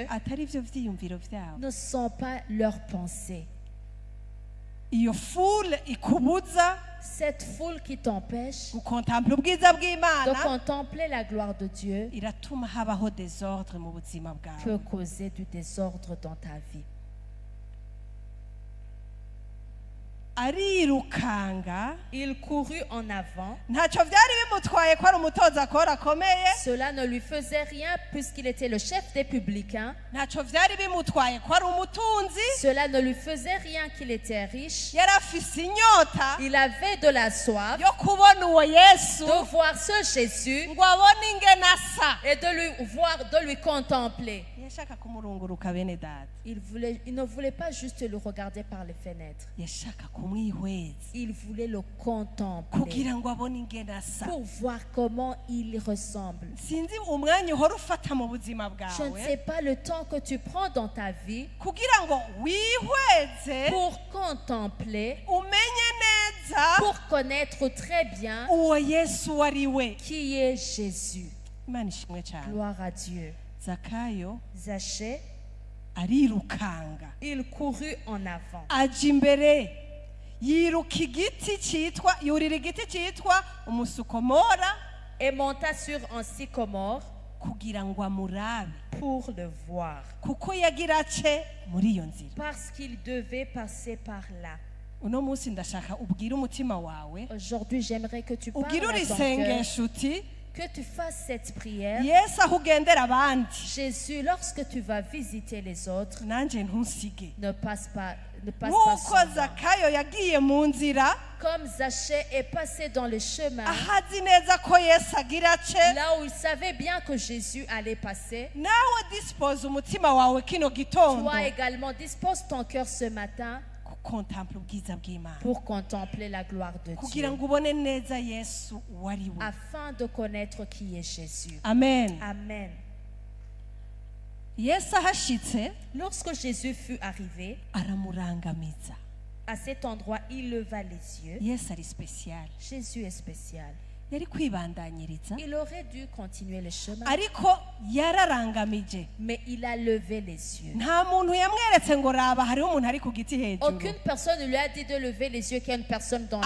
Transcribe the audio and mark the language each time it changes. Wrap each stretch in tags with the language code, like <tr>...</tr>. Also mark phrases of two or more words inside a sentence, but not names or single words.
<rn>atari ivyo vyiyumviro vyabo.</rn> <fr>ne sont pas leurs pensées.</fr> <rn>Iyo foule ikubuza</rn> <fr>Cette foule qui t'empêche</fr> <rn>gukontempla ubwiza</rn> <fr>de</fr> <rn>bw'Imana</rn> <fr>contempler la gloire de Dieu</fr> <rn>iratuma habaho désordre mu buzima bwawe.</rn> <fr>peut causer du désordre dans ta vie.</fr> <rn>Arirukanga,</rn> <fr>Il courut en avant.</fr> <rn>ntacyo vyari bimutwaye ko ari umutoza akora akomeye,</rn> <fr>Cela ne lui faisait rien puisqu'il était le chef des publicains.</fr> <rn>ntacyo vyari bimutwaye ko ari umutunzi,</rn> <fr>Cela ne lui faisait rien qu'il était riche.</fr> <rn>yari afise inyota</rn> <fr>Il avait de la soif</fr> <rn>yo kubona uwo Yesu</rn> <fr>de voir ce Jésus</fr> <rn>ngo abone ingene asa.</rn> <fr>et de lui voir, de lui contempler.</fr> <rn>Yashaka kumurunguruka bene data,</rn> <fr>Il ne voulait pas juste le regarder par les fenêtres.</fr> <rn>yashaka kumwihweza</rn> <fr>Il voulait le contempler</fr> <rn>kugira ngo abone ingene asa.</rn> <fr>pour voir comment il ressemble.</fr> <rn>Sinzi umwanya uhora ufata mu buzima</rn> <fr>Je ne</fr> <rn>bwawe</rn> <fr>sais pas le temps que tu prends dans ta vie</fr> <rn>kugira ngo wihweze</rn> <fr>pour contempler,</fr> <rn>umenye neza</rn> <fr>pour connaître très bien</fr> <rn>uwo Yesu ari we.</rn> <fr>qui est Jésus.</fr> <rn>Imana ishimwe cyane.</rn> <fr>Gloire à Dieu.</fr> <rn>Zakayo</rn> <fr>Zachée,</fr> <rn>arirukanga</rn> <fr>il courut en avant.</fr> <rn>aja imbere yiruka igiti cyitwa yurira igiti cyitwa umusukomora</rn> <fr>Et monta sur un sycomore</fr> <rn>kugira ngo amurabe,</rn> <fr>pour le voir,</fr> <rn>kuko yagira ace muri iyo nzira.</rn> <fr>parce qu'il devait passer par là.</fr> <rn>Uno munsi ndashaka ubwire umutima wawe,</rn> <fr>Aujourd'hui, j'aimerais que tu parles</fr> <rn>ubwire</rn> <fr>à ton cœur,</fr> <rn>urisengesha uti</rn> <fr>que tu fasses cette prière.</fr> <rn>Yesu aho ugendera abandi</rn> <fr>Jésus, lorsque tu vas visiter les autres,</fr> <rn>nanjye ntusige.</rn> <fr>ne passe pas</fr> <rn>Nk'uko</rn> <fr>sans moi.</fr> <rn>Zakayo yagiye mu nzira</rn> <fr>Comme Zachée est passé dans le chemin,</fr> <rn>ahazi neza ko Yesu agira ace,</rn> <fr>là où il savait bien que Jésus allait passer,</fr> <rn>nawe dispose umutima wawe kino gitondo</rn> <fr>toi également dispose ton cœur ce matin</fr> <rn>gukontempla ubwiza bw'Imana,</rn> <fr>pour contempler la gloire de</fr> <rn>kugira</rn> <fr>Dieu,</fr> <rn>ngo ubone neza Yesu uwo ari we.</rn> <fr>afin de connaître qui est Jésus.</fr> <rn>Amen.</rn> <fr>Amen.</fr> <rn>Yesu ahashitse</rn> <fr>Lorsque Jésus fut arrivé,</fr> <rn>aramurangamiza.</rn> <fr>à cet endroit, il leva les yeux.</fr> <rn>Yesu ari special,</rn> <fr>Jésus est spécial.</fr> <rn>yari kwibandanyiriza</rn> <fr>Il aurait dû continuer le chemin,</fr> <rn>ariko yararangamije.</rn> <fr>mais il a levé les yeux.</fr> <rn>Nta muntu yamweretse ngo raba hariho umuntu ari ku giti hejuru,</rn> <fr>Aucune personne ne lui a dit de lever les yeux qu'il y a une personne dans</fr>